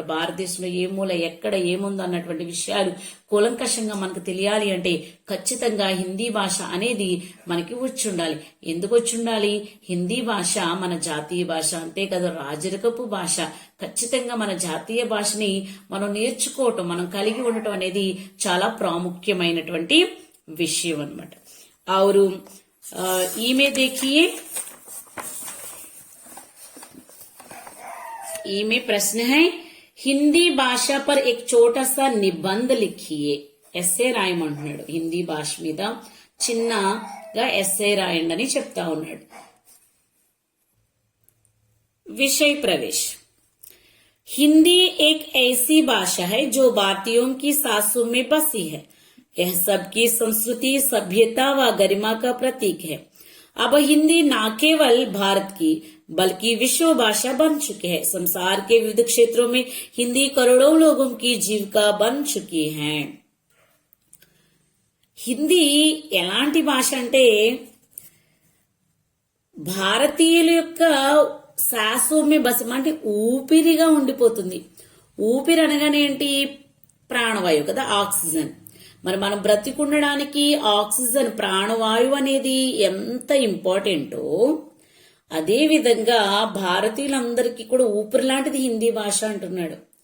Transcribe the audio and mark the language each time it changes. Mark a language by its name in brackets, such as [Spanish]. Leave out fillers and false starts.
[Telugu] భారతదేశంలో ఏ మూల ఎక్కడ ఏముందో అన్నటువంటి విషయాలు కూలంకషంగా మనకు తెలియాలి అంటే ఖచ్చితంగా హిందీ భాష అనేది మనకి వచ్చి ఉండాలి. ఎందుకు వచ్చి ఉండాలి? హిందీ భాష మన జాతీయ భాష, అంతే కదా రాజరికపు భాష. ఖచ్చితంగా మన జాతీయ భాషని మనం నేర్చుకోవటం, మనం కలిగి ఉండటం అనేది చాలా ప్రాముఖ్యమైనటువంటి విషయం అన్నమాట. [Hindi] और ఈమె देखिए, में प्रश्न है, हिंदी भाषा पर एक छोटा सा निबंध लिखिए. [Telugu] ఎస్సే రాయమంటున్నాడు. హిందీ భాష మీద చిన్నగా ఎస్సే రాయండి అని చెప్తా ఉన్నాడు. [Hindi] विषय प्रवेश. हिंदी एक ऐसी भाषा है जो भारतीयों की सांसों में बसी है. यह सबकी संस्कृति, सभ्यता व गरिमा का प्रतीक है. अब हिंदी न केवल भारत की बल्कि विश्व भाषा बन चुकी है. संसार के विविध क्षेत्रों में हिंदी करोड़ों लोगों की जीविका बन चुकी है. [Telugu] హిందీ ఎలాంటి భాష అంటే భారతీయుల యొక్క [Hindi] శాసోమ్య బస, [Telugu] అంటే ఊపిరిగా ఉండిపోతుంది. ఊపిరి అనగానే ఏంటి? ప్రాణవాయువు కదా, ఆక్సిజన్. మరి మనం బ్రతికుండడానికి ఆక్సిజన్, ప్రాణవాయువు అనేది ఎంత ఇంపార్టెంటో అదే విధంగా భారతీయులందరికీ కూడా ఊపిరి లాంటిది హిందీ భాష అంటున్నాడు.